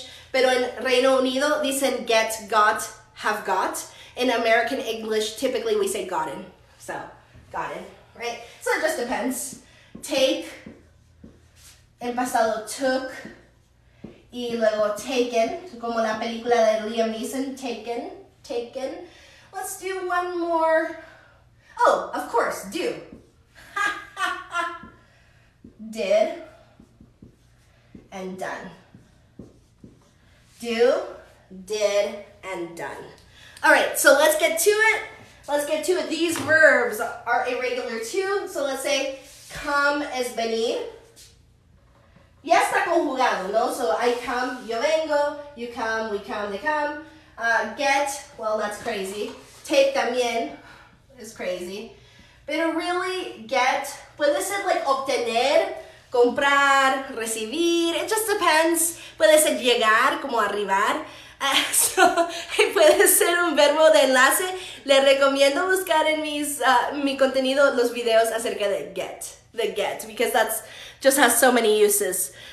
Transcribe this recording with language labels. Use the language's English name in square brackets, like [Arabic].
[Spanish] Pero en Reino Unido dicen get, got, have got. [English] In American English, typically we say gotten. So, gotten, right? So it just depends. [Spanish] Take, en pasado took, y luego taken, como la película de Liam Neeson, taken. [English] Let's do one more. Oh, of course, do. Did, and done. Do, did, and done. All right, so let's get to it. These verbs are irregular too. So let's say [Spanish] come es venir. Ya está conjugado, ¿no? [English] So I come, [Spanish] yo vengo, [English] you come, we come, they come. Get, well, that's crazy. Take [Spanish] también [English] is crazy. [Spanish] Pero really, get, puede ser like obtener, comprar, recibir. [English] It just depends. [Spanish] Puede ser llegar, como arribar. So, puede ser un verbo de enlace. Le recomiendo buscar en mi contenido los videos acerca de get. [English] The get, because that's just has so many uses.